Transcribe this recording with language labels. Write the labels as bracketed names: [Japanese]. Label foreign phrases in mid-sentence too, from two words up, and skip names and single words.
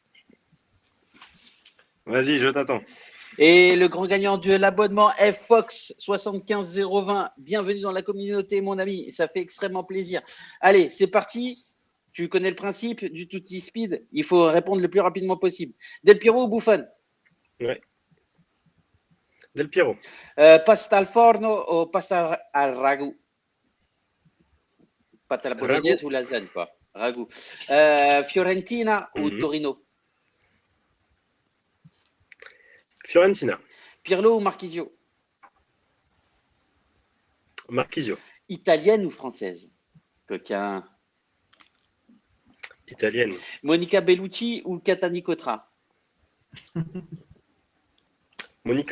[French] Vas-y, je t'attends. Et le grand gagnant de l'abonnement FFox 75020, bienvenue dans la communauté, mon ami. Ça fait extrêmement plaisir. Allez, c'est parti. Tu connais le principe du Tutti Speed. Il faut répondre le plus rapidement possible. Del Piero ou Buffon? Ouais. Del Piero. [Italian] Pasta al forno [French] ou [Italian] pasta al ragout? [French] Pâte à la bolognaise Ragout. ou lasagne, quoi. Ragout. Fiorentina ou Torino? Fiorentina. Pirlo ou Marquisio? Marquisio. Italienne ou française? Coquin. Italienne. Monica Bellucci ou Catani Cotra? Monica.